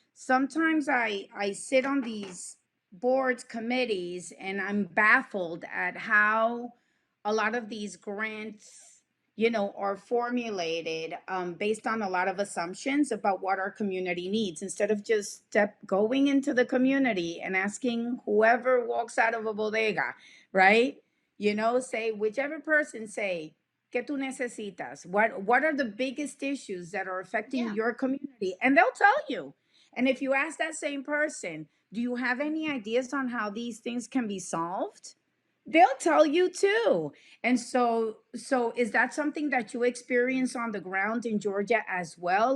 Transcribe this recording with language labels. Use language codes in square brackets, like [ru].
[en] Sometimes I sit on these boards, committees, and I'm baffled at how a lot of these grants, are formulated based on a lot of assumptions about what our community needs, instead of just going into the community and asking whoever walks out of a bodega, right? Say, whichever person, say, [es] ¿qué tú necesitas? [en] What are the biggest issues that are affecting Yeah. your community? And they'll tell you. And if you ask that same person, do you have any ideas on how these things can be solved? They'll tell you too. And so is that something that you experience on the ground in Georgia as well?